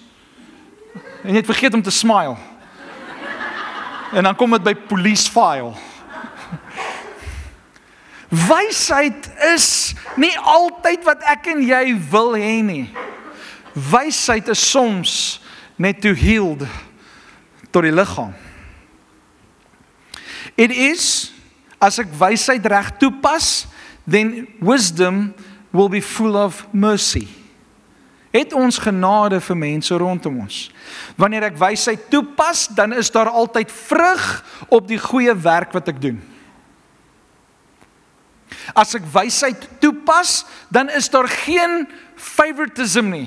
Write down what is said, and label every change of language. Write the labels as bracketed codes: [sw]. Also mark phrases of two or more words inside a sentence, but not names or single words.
[af] En jy het vergeet om te smile. En dan kom dit by [en] police file. [af] Wysheid is nie altyd wat ek en jy wil hê nie. Wysheid is soms net [en] to yield [af] tot die liggaam. [en] It is, [af] as ek wysheid reg toepas, [en] then wisdom will be full of mercy. [af] Het ons genade vir mense rondom ons. Wanneer ek wysheid toepas, dan is daar altyd vrug op die goeie werk wat ek doen. As ek wysheid toepas, dan is daar geen favoritism nie.